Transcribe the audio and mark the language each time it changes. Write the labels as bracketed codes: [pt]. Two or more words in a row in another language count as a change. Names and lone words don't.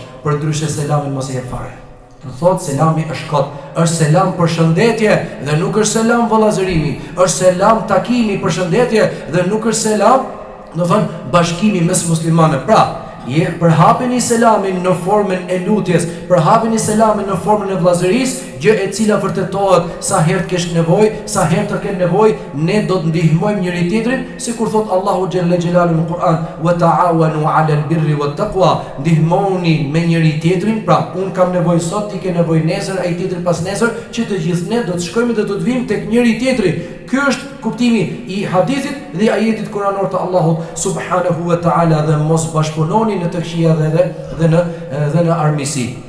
[sq] Përndryshe selamin mos e jep fare. Të thotë selami është kot, është selam përshëndetje dhe nuk është selam vëllazërimi, është selam takimi përshëndetje dhe nuk është selam, do të thonë, bashkimi mes muslimanëve. Pra, përhapeni selamin në formën e lutjes, përhapeni selamin në formën e vëllazërisë, gjë e cila vërtetohet sa herë të kesh nevojë, sa herë të kenë nevojë, ne do të ndihmojmë njëri tjetrin, sikur thot Allahu [ar] جل جلاله [sq] në Kur'an, [ar] وتعاونوا على البر والتقوى, [sq] ndihmoni me njëri tjetrin. Pra, un kam nevojë sot, ti ke nevojë nesër, ai tjetri pas nesër, që të gjithë ne do të shkojmë dhe do të vijmë tek njëri tjetri. Ky është kuptimi i hadithit dhe ajetit kuranor të Allahut [ar] سبحانه وتعالى, [sq] dhe mos bashkëpunoni në të këqija dhe në armiqësi.